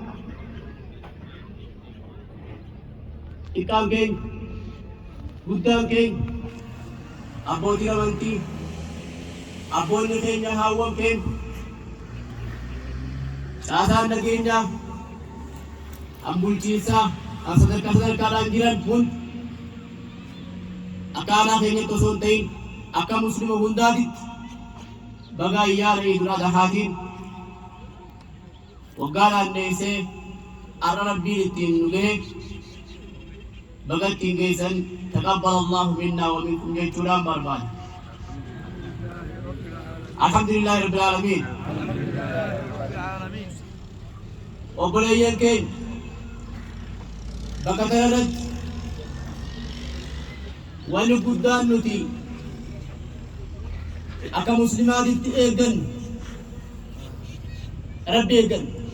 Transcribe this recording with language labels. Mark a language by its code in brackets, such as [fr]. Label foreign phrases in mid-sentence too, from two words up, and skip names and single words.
[om] xiqqaan keenya guddaan keenya abbootiin amantii abboonni keenya haawwan keenya caasaan nageenyaa an bulchiinsaa an sadarkaadhaan jiran hundi akka aanaa keenyatti osoo hin ta'in akka muslima hundaatitti baga ayyaana Iidul Adhaatiin waggaa naanneessee har'a rabbiin ittiin nu gahe baga ittiin geessan [ar] تقبل الله منا ومنكم [om] jechuudhaan barbaada. [ar] الحمد لله رب العالمين. [om] Obboleeyyan keenya bakka kanarratti wanni guddaan nuti akka muslimaatitti eeggannu rabbi eeggannu.